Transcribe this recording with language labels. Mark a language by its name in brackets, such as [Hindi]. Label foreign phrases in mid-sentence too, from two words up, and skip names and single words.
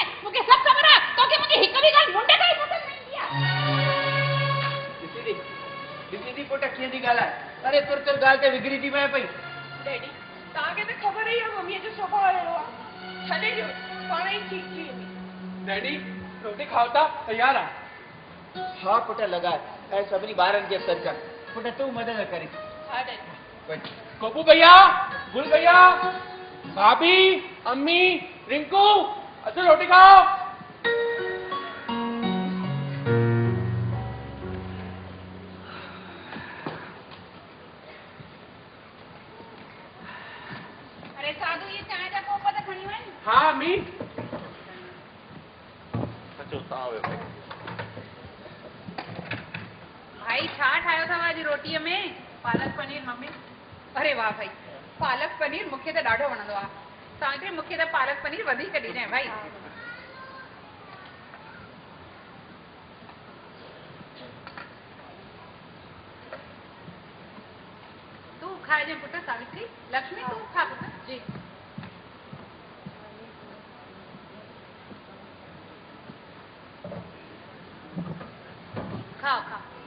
[Sindhi] मूंखे सभु ख़बर आहे तोखे मुंहिंजी हिक बि ॻाल्हि मुंडे ताईं पसंदि न ईंदी आहे। ॾिसी थी पुट कीअं थी ॻाल्हाए। अरे तुर ॻाल्हि ते विगड़ी थी पए पई। डैडी तव्हांखे त ख़बर ई आहे मम्मीअ जो सुभाउ अहिड़ो आहे। छॾे ॾियो पाण ई ठीकु थी वेंदी। डैडी रोटी खाओ था तैयार आहे। हा पुट लॻाए ऐं सभिनी ॿारनि खे सॾु कर। पुट तूं मदद करी। हा डैडी। गोपू भैया, गुल भैया, भाभी, अम्मी, रिंकू, अचो रोटी खाओ। अरे साधू ये चांहि जा कोप त खणी वञ। हाँ अम्मी। अचो तव्हां वियो भाई। भाई छा ठाहियो अथव अॼु रोटीअ में? पालक पनीर मम्मी। अरे वाह भाई पालक पनीर मूंखे त ॾाढो वणंदो आहे। तव्हांखे मूंखे त पालक पनीर वधीक ॾिजांइ भाई। तूं खाइजांइ पुट सावित्री। लक्ष्मी तूं खा पुट। जी खाओ खाओ।